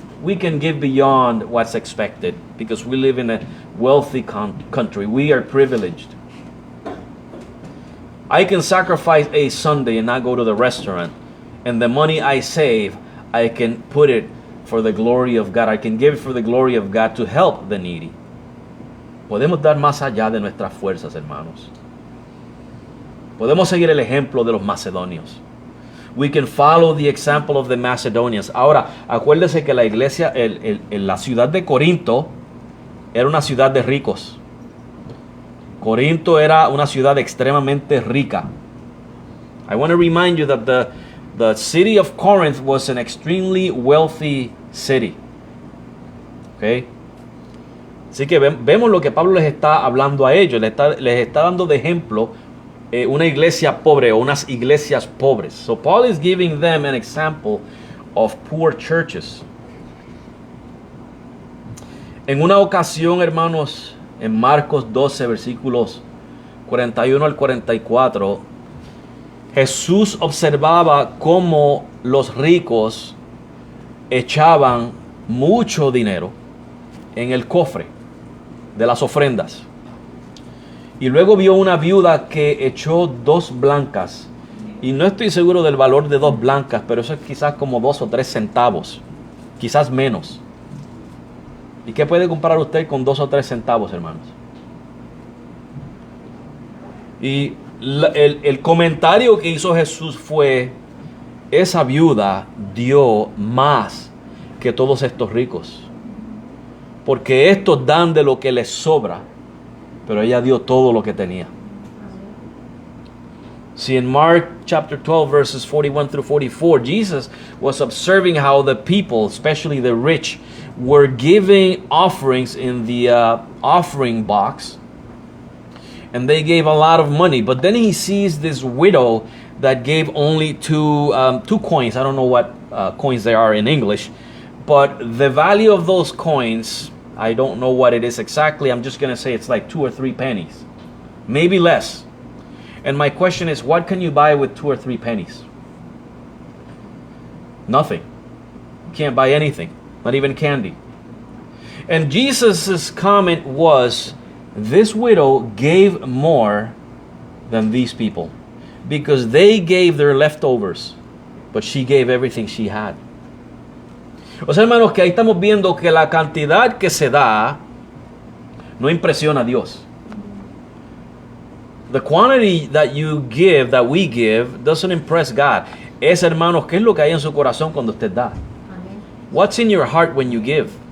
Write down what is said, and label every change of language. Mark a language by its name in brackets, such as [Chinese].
[English] We can give beyond what's expected because we live in a wealthy country. We are privileged. I can sacrifice a Sunday and not go to the restaurant, and the money I save, I can put it for the glory of God. I can give it for the glory of God to help the needy. [Spanish] Podemos dar más allá de nuestras fuerzas, hermanos. Podemos seguir el ejemplo de los macedonios. [English] We can follow the example of the Macedonians. [Spanish] Ahora, acuérdese que la iglesia, la ciudad de Corinto, era una ciudad de ricos. Corinto era una ciudad extremadamente rica. [English] I want to remind you that the city of Corinth was an extremely wealthy city. Okay? [Spanish] Así que vemos lo que Pablo les está hablando a ellos. Les está dando de ejemplo una iglesia pobre o unas iglesias pobres. [English] So Paul is giving them an example of poor churches. [Spanish] En una ocasión, hermanos, en Marcos 12, versículos 41 al 44, Jesús observaba cómo los ricos echaban mucho dinero en el cofre de las ofrendas. Y luego vio una viuda que echó 2 blancas. Y no estoy seguro del valor de 2 blancas, pero eso es quizás como 2 o 3 centavos. Quizás menos. ¿Y qué puede comprar usted con 2 o 3 centavos, hermanos? Y el comentario que hizo Jesús fue: esa viuda dio más que todos estos ricos. Porque estos dan de lo que les sobra, pero ella dio todo lo que tenía. [English] See, in Mark chapter 12, verses 41 through 44, Jesus was observing how the people, especially the rich, were giving offerings in the offering box. And they gave a lot of money. But then he sees this widow that gave only two coins. I don't know what coins they are in English. But the value of those coins, I don't know what it is exactly. I'm just going to say it's like 2 or 3 pennies. Maybe less. And my question is, what can you buy with 2 or 3 pennies? Nothing. You can't buy anything. Not even candy. And Jesus' comment was, this widow gave more than these people, because they gave their leftovers, but she gave everything she had. [Spanish] O sea, hermanos, que ahí estamos viendo que la cantidad que se da no impresiona a Dios. [English] The quantity that you give, that we give, doesn't impress God. [Spanish] Es, hermanos, ¿qué es lo que hay en su corazón cuando usted da? [English] What's in your heart when you give?